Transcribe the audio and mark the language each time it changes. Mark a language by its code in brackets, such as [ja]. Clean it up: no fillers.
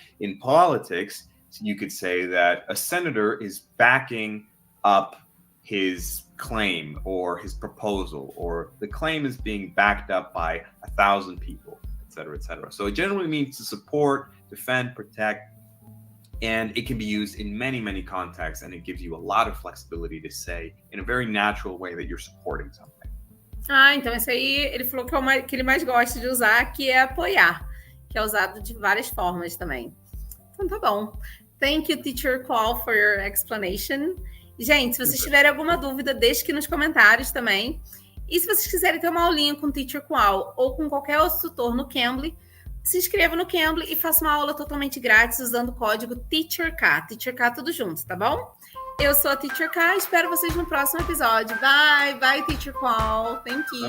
[en] In politics, you could say that a senator is backing up his claim or his proposal, or the claim is being backed up by 1,000 people, et cetera, et cetera. So it generally means to support, defend, protect, and it can be used in many, many contexts, and it gives you a lot of flexibility to say in a very natural way that you're supporting something. [pt] Então esse aí, ele falou que é que ele mais gosta de usar, que é apoiar, que é usado de várias formas também. Então tá bom. [en] Thank you, Teacher Qual, for your explanation. [pt] Gente, se vocês tiverem alguma dúvida, deixe aqui nos comentários também. E se vocês quiserem ter uma aulinha com o Teacher Qual ou com qualquer outro tutor no Cambly, se inscreva no Cambly e faça uma aula totalmente grátis usando o código TEACHERK. TEACHERK tudo junto, tá bom? Eu sou a Teacher K, espero vocês no próximo episódio. [en] Bye, bye, Teacher Qual. Thank you.